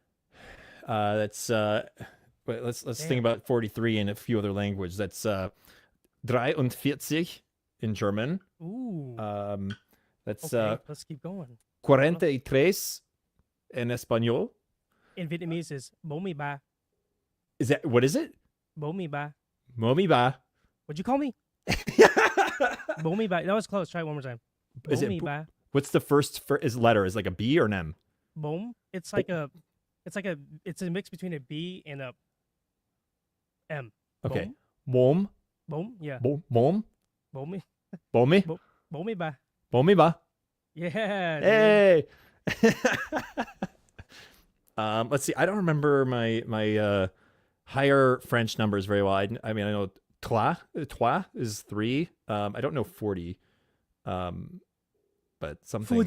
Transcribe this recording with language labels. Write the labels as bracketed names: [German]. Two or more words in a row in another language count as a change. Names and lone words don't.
[English] Let's think about 43 in a few other languages. That's 43 in German. Ooh. That's let's keep going. 43 in Espanol. In Vietnamese is [Vietnamese] Momi ba. [English] What is it? [Vietnamese] Momi ba. Momi ba. [English] What'd you call me? [Vietnamese] Momi ba. [English] That was close. Try it one more time. [Vietnamese] Momi ba. [English] What's the first letter? Is it like a B or an M? Bom. It's a mix between a B and a M. Okay. Bom. Bom. Yeah. Bom. Bomi. Bomi. [Vietnamese] Bomi ba. Bomi ba. [English] Yeah, dude. Hey. Let's see. I don't remember my higher French numbers very well. I mean, I know trois is 3. I don't know 40. But something